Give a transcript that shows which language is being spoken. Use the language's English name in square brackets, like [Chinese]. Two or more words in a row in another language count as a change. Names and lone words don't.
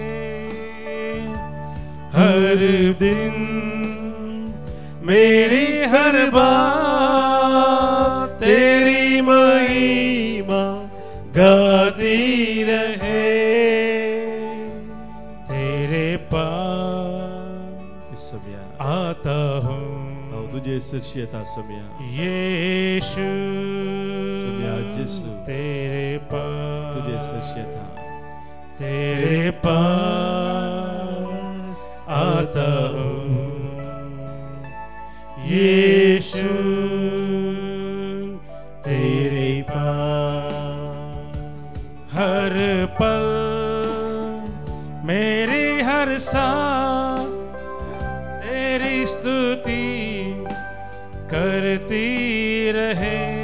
[Hindi] हर दिन मेरी हर बात तेरी महिमा गाती रहे. तेरे पास [Konkani] सोम्या [Hindi] आता हूँ [Konkani] तुझे सरशी येता सोम्या. [Hindi] यीशु, [Konkani] सोम्या जेसू [Hindi] तेरे पास [Konkani] तुझे सरशी येता. [Hindi] तेरे पास आता हूँ यीशु, तेरे पास. हर पल मेरी हर सांस तेरी स्तुति करती रहे.